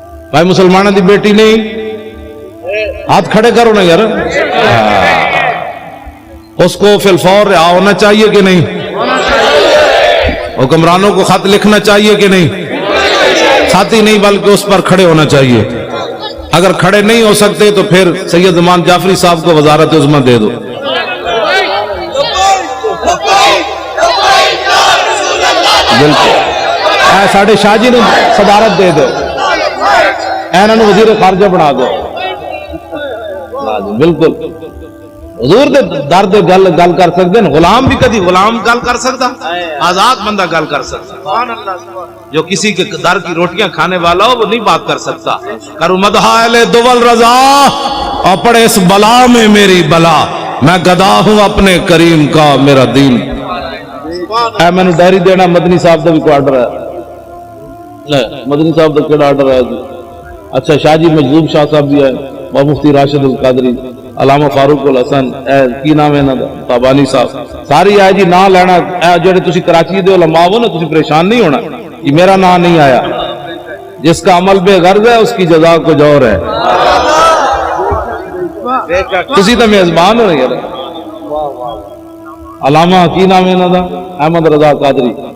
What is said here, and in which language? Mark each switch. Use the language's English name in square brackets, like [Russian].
[Punjabi] بھائی مسلمانہ دی بیٹی نہیں؟ ہاتھ کھڑے کرو نا یار. [Urdu] اس کو فی الفور رہا ہونا چاہیے کہ نہیں؟ حکمرانوں کو خط لکھنا چاہیے کہ نہیں؟ خط ہی نہیں بلکہ اس پر کھڑے ہونا چاہیے. اگر کھڑے نہیں ہو سکتے تو پھر سید امان جعفری صاحب کو وزارت عظمہ دے دو. [Punjabi] بالکل ساڑھے شاہ جی نے صدارت دے دو، اینوں وزیر خارجہ بنا دو. بالکل حضور دے در دے گل کر سکتے ہیں. غلام بھی کدی غلام گل کر سکتا، آزاد بندہ گل کر سکتا. [Urdu] جو کسی کے در کی روٹیاں کھانے والا ہو وہ نہیں بات کر سکتا. کرو مدح اہل دول رضا اور پڑے اس بلا میں میری بلا، میں گدا ہوں اپنے کریم کا میرا دین. [Punjabi] اے میں نے ڈائری دینا مدنی صاحب دا بھی کوئی آرڈر ہے؟ مدنی صاحب دا کیڑا آرڈر ہے جی؟ اچھا شاہ جی مجذوب شاہ صاحب بھی ہے، مفتی راشد القادری، علامہ فاروق الحسن، کی نام ہے تابانی صاحب، ساری آئے جی. نام لینا جڑے تسی کراچی دے علماء ہو نا، تسی پریشان نہیں ہونا کہ میرا نام نہیں آیا. [Urdu] جس کا عمل بے غرض ہے اس کی جزا کچھ اور ہے. [Punjabi] تسی تو میزبان ہو یار. علامہ کی نام ہے انہاں دا؟ احمد رضا قادری.